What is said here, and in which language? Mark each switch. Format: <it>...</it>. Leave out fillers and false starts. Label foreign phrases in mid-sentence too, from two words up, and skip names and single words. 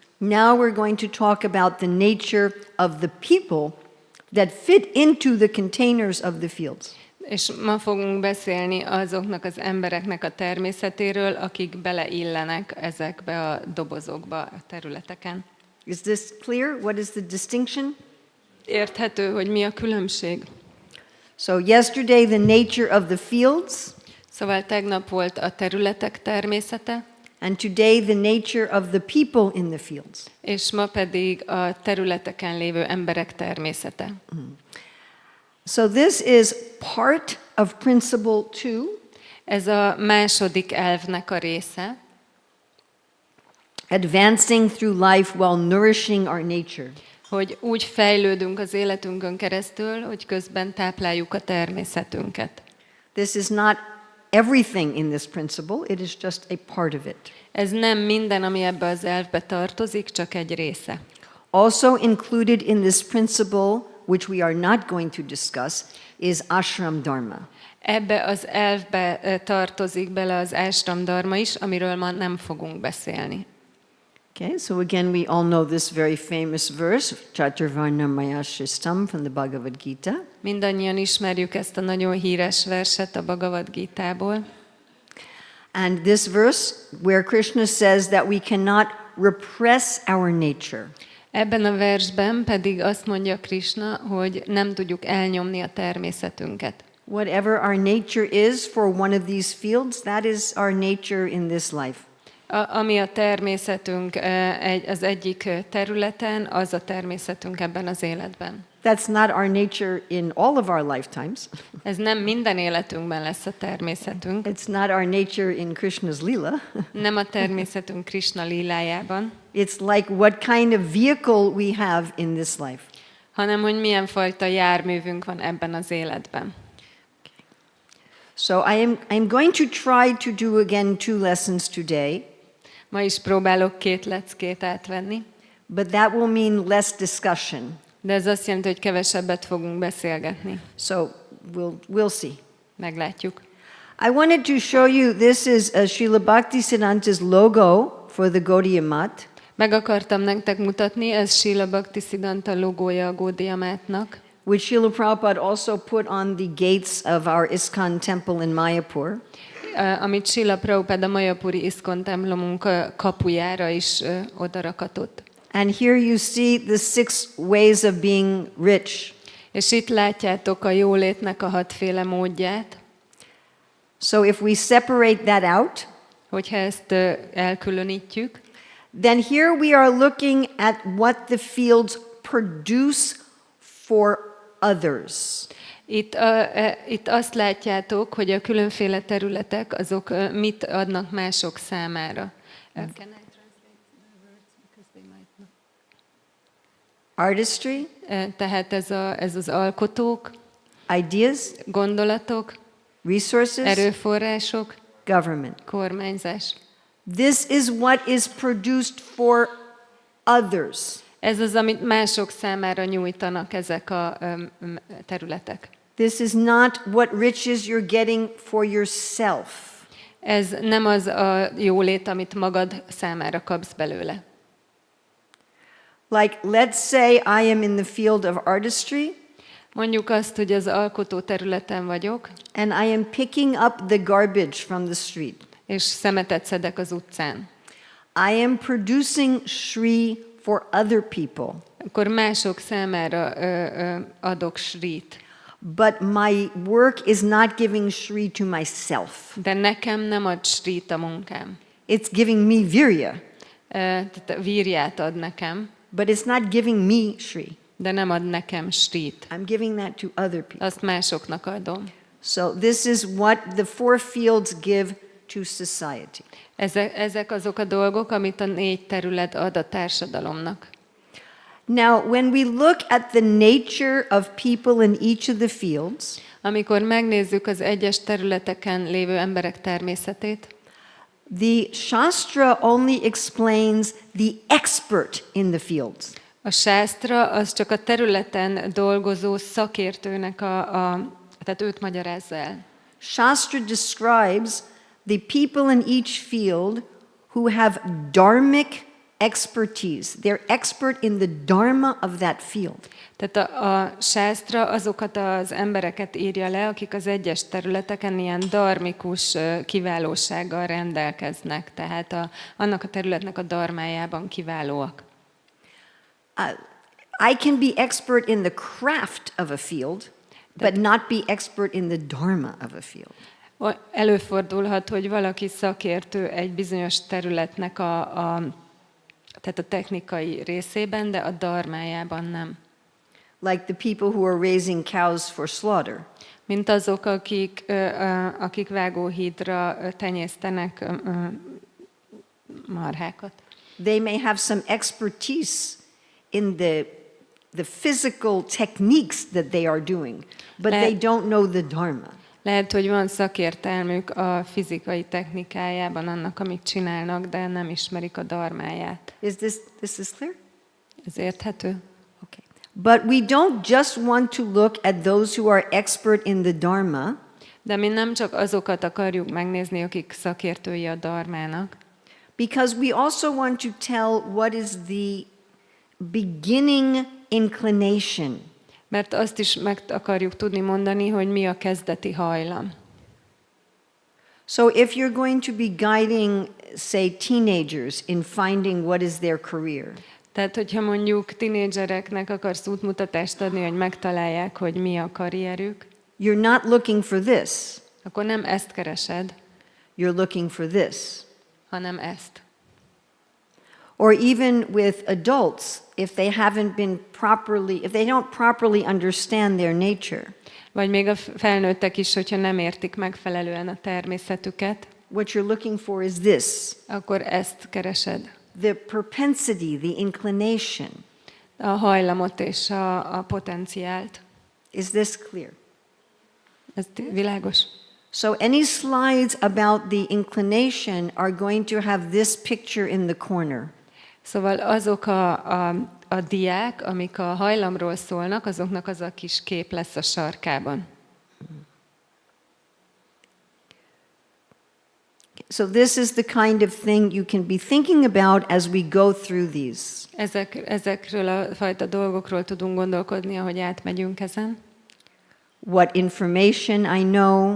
<en>Now we're going to talk about the nature of the people that fit into the containers of the fields.</en> <hu>És ma fogunk beszélni azoknak az embereknek a természetéről, akik beleillenek ezekbe a dobozokba, a területeken.</hu> <en>Is this clear? What is the distinction?</en> <hu>Érthető, hogy mi a különbség?</hu> <en>So yesterday the nature of the fields,</en> <hu>Szóval tegnap volt a területek természete,</hu> <en>and today the nature of the people in the fields.</en> <hu>és ma pedig a területeken lévő emberek természete.</hu> <en>So this is part of principle 2.</en> <hu>Ez a második elvnek a része,</hu> <en>Advancing through life while nourishing our nature.</en> <hu>hogy úgy fejlődünk az életünkön keresztül, hogy közben tápláljuk a természetünket.</hu> <en>This is not everything in this principle, it is just a part of it.</en> <hu>Ez nem minden, ami ebbe az elvbe tartozik, csak egy része.</hu> <en>Also included in this principle, which we are not going to discuss, is</en> <sa>ashram dharma.</sa> <hu>Ebbe az elvbe tartozik bele az</hu> <sa>ashram dharma</sa> <hu>is, amiről ma nem fogunk beszélni.</hu> <en>Okay, so again we all know this very famous verse,</en> <sa>Chaturvarna Maya Shristam</sa> <en>from the Bhagavad Gita.</en> <hu>Mindannyian ismerjük ezt a nagyon híres verset a Bhagavad Gítából.</hu> <en>And this verse where Krishna says that we cannot repress our nature.</en> <hu>Ebben a versben pedig azt mondja Krishna, hogy nem tudjuk elnyomni a természetünket.</hu> <en>Whatever our nature is for one of these fields, that is our nature in this life.</en> <hu>Ami a természetünk az egyik területen, az a természetünk ebben az életben.</hu> <en>That's not our nature in all of our lifetimes.</en> <hu>Ez nem minden életünkben lesz a természetünk.</hu> <en>It's not our nature in Krishna's lila.</en> <hu>Nem a természetünk Krishna lílájában.</hu> <en>It's like what kind of vehicle we have in this life.</en> <hu>Hanem, hogy milyen fajta járművünk van ebben az életben.</hu> <en>So I'm going to try to do again 2 lessons today.</en> <hu>Ma is próbálok 2 leckét átvenni.</hu> <en>But that will mean less discussion.</en> <hu>De ez azt jelenti, hogy kevesebbet fogunk beszélgetni.</hu> <en>So we'll see.</en> <hu>Meglátjuk.</hu> <en>I wanted to show you, this is Srila Bhaktisiddhanta's logo for the Gaudiya Mat.</en> <hu>Meg akartam nektek mutatni, ez Srila Bhaktisiddhanta logója a Gaudiya Matnak,</hu> <en>which Srila Prabhupada also put on the gates of our ISKCON temple in Mayapur.</en> <hu>Amit Srila Prabhupada a Mayapuri ISKCON templomunk kapujára is odarakatott.</hu> <en>And here you see the 6 ways of being rich.</en> <hu>És itt látjátok a jólétnek a 6 féle módját.</hu> <en>So if we separate that out,</en> <hu>hogyha ezt elkülönítjük,</hu> <en>then here we are looking at what the fields produce for others.</en> <hu>Itt azt látjátok, hogy a különféle területek azok mit adnak mások számára.</hu> <en>Can I translate the words because they might not? Artistry,</en> <hu>Tehát ez az alkotók,</hu> <en>ideas,</en> <hu>gondolatok,</hu> <en>resources,</en> <hu>erőforrások,</hu> <en>government.</en> <hu>kormányzás.</hu> <en>This is what is produced for others.</en> <hu>Ez az, amit mások számára nyújtanak ezek a területek.</hu> <en>This is not what riches you're getting for yourself.</en> <hu>Ez nem az a jólét, amit magad számára kapsz belőle.</hu> <en>Like, let's say I am in the field of artistry.</en> <hu>Mondjuk azt, hogy az alkotó területen vagyok,</hu> <en>and I am picking up the garbage from the street.</en> <hu>És szemetet szedek az utcán.</hu> <en>I am producing Shri for other people.</en> <hu>Akkor mások számára adok Shrit.</hu> <en>But my work is not giving Shri to myself.</en> <hu>De nekem nem ad Shrit a munkám.</hu> <en>It's giving me virya.</en> <hu>Tehát virját ad nekem.</hu> <en>But it's not giving me Shri.</en> <hu>De nem ad nekem Shrit.</hu> <en>I'm giving that to other people.</en> <hu>Azt másoknak adom.</hu> <en>So this is what the 4 fields give to society.</en> <hu>Ezek azok a dolgok, amit a 4 terület ad a társadalomnak.</hu> <en>Now, when we look at the nature of people in each of the fields,</en> <hu>amikor megnézzük az egyes területeken lévő emberek természetét,</hu> <en>the Shastra only explains the expert in the fields.</en> <hu>A sásztra az csak a területen dolgozó szakértőnek tehát őt magyarázza el.</hu> <en>Shastra describes the people in each field who have dharmic expertise. They're expert in the dharma of that field.</en> <hu>Tehát a sásztra azokat az embereket írja le, akik az egyes területeken ilyen dharmikus kiválósággal rendelkeznek, tehát annak a területnek a dharmájában kiválóak.</hu> <en>I can be expert in the craft of a field, but not be expert in the dharma of a field.</en> <hu>Előfordulhat, hogy valaki szakértő egy bizonyos területnek tehát a technikai részében, de a dharmájában nem.</hu> <en>Like the people who are raising cows for slaughter.</en> <hu>Mint azok, akik vágóhídra tenyésztenek marhákat.</hu> <en>They may have some expertise in the physical techniques that they are doing, but they don't know the dharma.</en> <hu>Lehet, hogy van szakértelmük a fizikai technikájában annak, amit csinálnak, de nem ismerik a dharmáját.</hu> <en>Is this clear?</en> <hu>Ez érthető?</hu> <en>Okay. But we don't just want to look at those who are expert in the dharma.</en> <hu>De mi nem csak azokat akarjuk megnézni, akik szakértői a dharmának.</hu> <en>Because we also want to tell what is the beginning inclination.</en> <hu>Mert azt is meg akarjuk tudni mondani, hogy mi a kezdeti hajlam.</hu> <en>So if you're going to be guiding, say, teenagers in finding what is their career.</en> <hu>Tehát, hogyha mondjuk tinédzsereknek akarsz útmutatást adni, hogy megtalálják, hogy mi a karrierük,</hu> <en>you're not looking for this.</en> <hu>akkor nem ezt keresed,</hu> <en>You're looking for this.</en> <hu>hanem ezt.</hu> <en>Or even with adults, if they don't properly understand their nature.</en> <hu>Vagy még a felnőttek is, hogyha nem értik megfelelően a természetüket,</hu> <en>What you're looking for is this.</en> <hu>akkor ezt keresed.</hu> <en>The propensity, the inclination.</en> <hu>A hajlamot és a potenciált.</hu> <en>Is this clear?</en> <hu>Ez világos?</hu> <en>So any slides about the inclination are going to have this picture in the corner.</en> <hu>Szóval azok a diák, amik a hajlamról szólnak, azoknak az a kis kép lesz a sarkában.</hu> <en>So this is the kind of thing you can be thinking about as we go through these.</en> <hu>Ezekről a fajta dolgokról tudunk gondolkodni, ahogy átmegyünk ezen.</hu> <en>What information I know,</en>